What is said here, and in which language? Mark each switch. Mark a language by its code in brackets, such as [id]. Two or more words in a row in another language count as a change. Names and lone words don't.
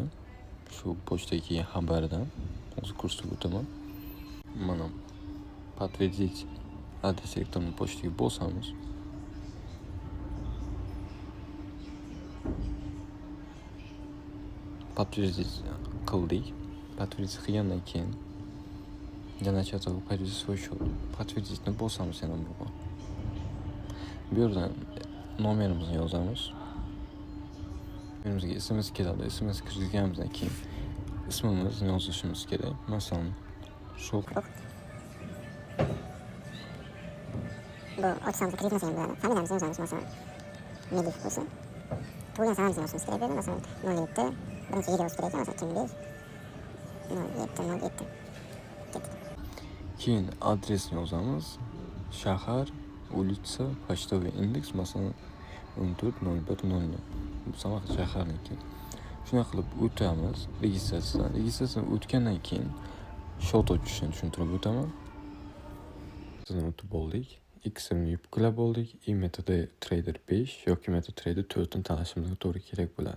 [uz] Shu pochtaga kelgan xabardan hozir ko'rsatib o'taman. Mana подтвердить adres elektron pochtaga bosamiz. Подтвердить qildik. [ru] Подтвердить [uz] qilgandan keyin [ru] для начала подтвердить свой счет. [uz] Подтвердитni bosamiz yana bir bor. Bu yerdan nomerimizni yozamiz. Önümüzge SMS keladi. SMS kirgizganimizdan keyin ismimizni yozishimiz kerak. Masalan, Shokar. Bu ochiqamizni kiritmasa ham bo'ladi. Familiyamizni yozamiz, masalan, Medif bo'lsa. Tug'ilgan sanamizni yozishimiz kerak bo'ladi. Masalan, 07 birinchi yil yozish kerak ekan, masalan, 2005 07 07. Keyin adresni yozamiz. Shahar, [ru] улица, почтовый [uz] indeks, masalan 140100. Bu Samarqand shaharniki. Shuna qilib o'tamiz registratsiyadan. Registratsiyadan o'tgandan keyin shot ochishni tushuntirib o'taman. Sizdan o'tib oldik. XM'ni yuklab oldik. MetaTrader 5 yoki MetaTrader 4 ni tanlashimizga to'g'ri kerak bo'ladi.